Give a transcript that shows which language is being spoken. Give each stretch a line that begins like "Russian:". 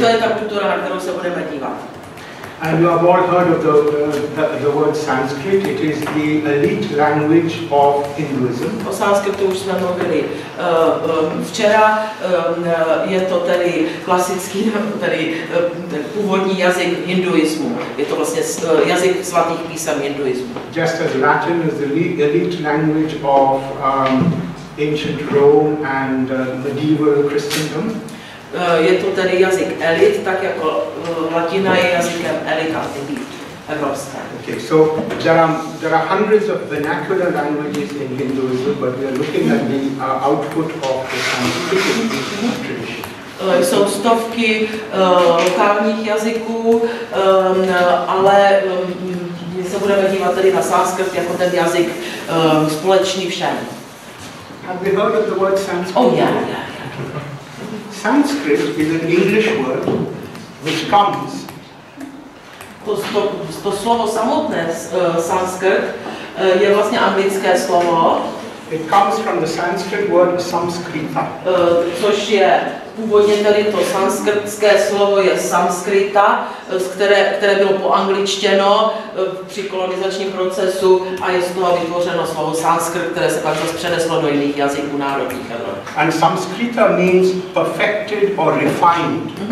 Czech: To je ta kultura, na kterou se budeme dívat.
English: And you have all heard of the word Sanskrit. It is the elite language of Hinduism.
Czech: O Sanskritu už jsme mluvili včera. Je to tedy klasický, tedy původní jazyk hinduismu. Je to vlastně jazyk svatých písem hinduismu.
English: Just as Latin is the elite language of ancient Rome and medieval Christendom.
Czech: Je to tedy jazyk elit, tak jako latina je jazykem elit a evropské.
English: Okay, so there are hundreds of vernacular languages in Hinduism, but we are looking at the output of the Sanskrit tradition.
Czech: Jsou stovky lokálních jazyků, ale my se budeme dívat tedy na sanskrit jako ten jazyk společný všem.
English: Have you heard of the word Sanskrit? Oh yeah. Sanskrit is an English word which comes.
Czech: To slovo samotné, sanskrit, je vlastně anglické slovo.
English: It comes from the Sanskrit word samskrita.
Czech: Což je původně tedy to sanskritské slovo je samskrita, které bylo poangličtěno při kolonizačním procesu a je z toho vytvořeno slovo sanskrit, které se pak zase přeneslo do jiných jazyků národních Evropy.
English: And samskrita means perfected or refined.